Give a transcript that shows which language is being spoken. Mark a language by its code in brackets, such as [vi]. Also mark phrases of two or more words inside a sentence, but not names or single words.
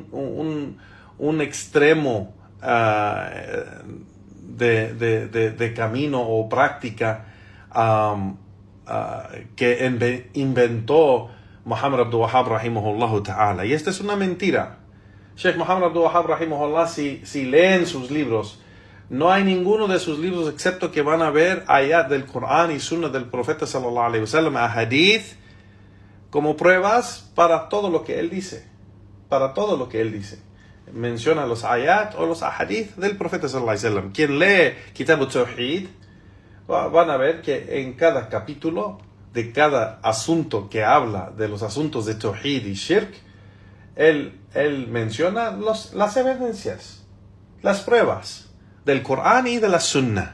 [es] un extremo de camino o práctica que inventó Muhammad Abdul Wahhab [ar] رحمه الله تعالى. [es] Y esta es una mentira. Sheikh Muhammad Abdul Wahhab rahimahullah, si leen sus libros, no hay ninguno de sus libros excepto que van a ver ayat del Corán y sunnah del profeta [ar] صلى الله عليه وسلم, [es] ahadith, como pruebas para todo lo que él dice. Para todo lo que él dice. Menciona los ayat o los ahadith del profeta [ar] صلى الله عليه وسلم. [es] Quien lee Kitab al-Tawhid, van a ver que en cada capítulo de cada asunto que habla de los asuntos de Tawhid y Shirk, él menciona las evidencias, las pruebas del Corán y de la Sunnah.